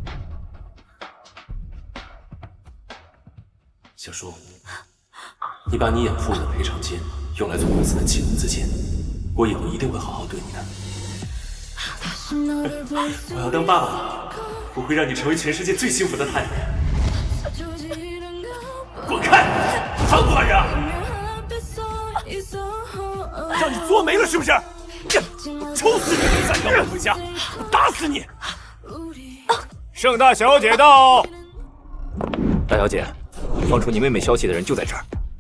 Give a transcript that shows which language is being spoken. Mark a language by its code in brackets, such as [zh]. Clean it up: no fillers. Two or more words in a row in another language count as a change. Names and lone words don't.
[zh] 小叔，你把你演父母的賠償金用來做公司的启动資金，我以後一定会好好對你的。我要當爸爸，我會讓你成為全世界最幸福的太太。滾開！ 還不還人？讓你作沒了是不是？我抽死你！再讓我回家，我打死你！盛大小姐到。大小姐，放出你妹妹消息的人就在这儿。